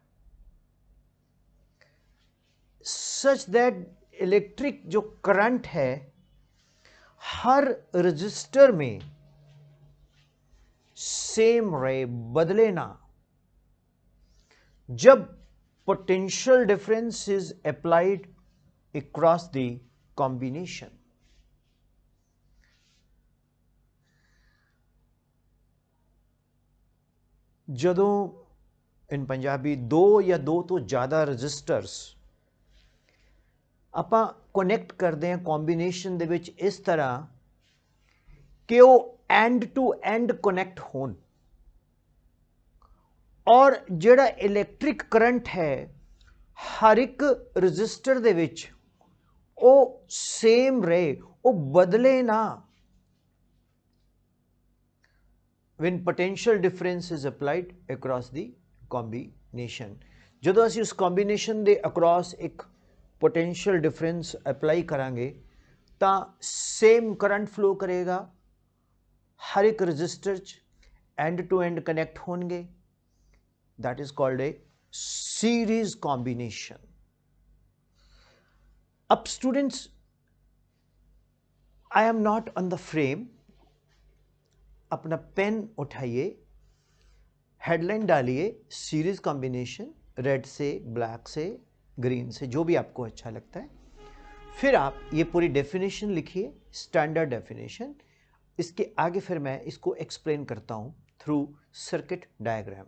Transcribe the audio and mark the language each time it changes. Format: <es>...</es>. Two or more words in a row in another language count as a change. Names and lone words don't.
<en>such that</en> <hi>इलेक्ट्रिक जो करंट है हर रजिस्टर में सेम रहे, बदले ना।</hi> <en>जब potential difference is applied across the combination.</en> <pa>ਜਦੋਂ</pa> <en>in Punjabi</en> <pa>ਦੋ ਜਾਂ ਦੋ ਤੋਂ ਜ਼ਿਆਦਾ ਰਜਿਸਟਰਸ ਆਪਾਂ ਕਨੈਕਟ ਕਰਦੇ ਹਾਂ ਕੰਬੀਨੇਸ਼ਨ ਦੇ ਵਿੱਚ ਇਸ ਤਰ੍ਹਾਂ ਕਿ ਉਹ</pa> <en>end to end</en> <pa>ਕਨੈਕਟ ਹੋਣ, ਔਰ ਜਿਹੜਾ</pa> <en>electric current</en> <pa>ਹੈ ਹਰ ਇੱਕ ਰਜਿਸਟਰ ਦੇ ਵਿੱਚ ਉਹ ਸੇਮ ਰਹੇ, ਉਹ ਬਦਲੇ ਨਾ।</pa> <en>when potential difference is applied across the combination,</en> <pa>ਜਦੋਂ ਅਸੀਂ ਉਸ combination ਦੇ across ਇੱਕ</pa> <en>potential difference apply</en> <pa>ਕਰਾਂਗੇ ਤਾਂ</pa> <en>same current flow</en> <pa>ਕਰੇਗਾ, ਹਰ ਇੱਕ resistor ਚ</pa> <en>end to end connect</en> <pa>ਹੋਣਗੇ।</pa> <en>that is called a series combination. अब students, I am not on the frame,</en> <hi>अपना पेन उठाइए, हेडलाइन डालिए</hi> <en>series combination,</en> <hi>रेड से, ब्लैक से, ग्रीन से, जो भी आपको अच्छा लगता है। फिर आप ये पूरी डेफिनेशन लिखिए,</hi> <en>standard definition.</en> <hi>इसके आगे फिर मैं इसको एक्सप्लेन करता हूं</hi> <en>through circuit diagram.</en>